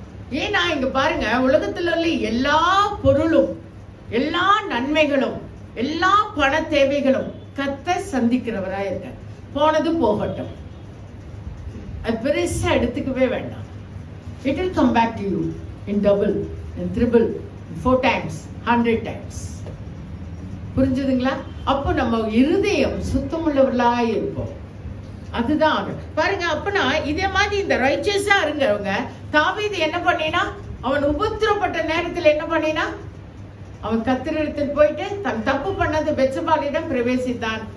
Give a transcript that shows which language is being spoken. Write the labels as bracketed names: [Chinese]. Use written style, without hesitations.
[Tamil] ஏன்னா இங்க பாருங்க, உலகத்துல உள்ள எல்லா பொருளும், எல்லா நன்மைகளும், எல்லா பண தேவைகளும் கர்த்தர் சந்திக்கிறவரா இருக்க. போனது போகட்டும், அது பெருசா எடுத்துக்கவே வேண்டாம். [English] It will come back to you in double, in triple, in 4 times, 100 times. [Tamil] புரிஞ்சுதுங்களா? அப்போ நம்ம இருதயம் சுத்தமுள்ளவர்களா இருப்போம். அதுதான் பாருங்க. அப்பனா இதே மாதிரி இந்த ரைச்சஸா இருங்கவங்க, தாவீது என்ன பண்ணினா, அவன் உபத்திரப்பட்ட நேரத்தில் என்ன பண்ணினா, அவன் கர்த்தரிடத்தில் போயிட்டு தன் தப்பு பண்ணது பெத்சபாலிடம் பிரவேசித்தான்.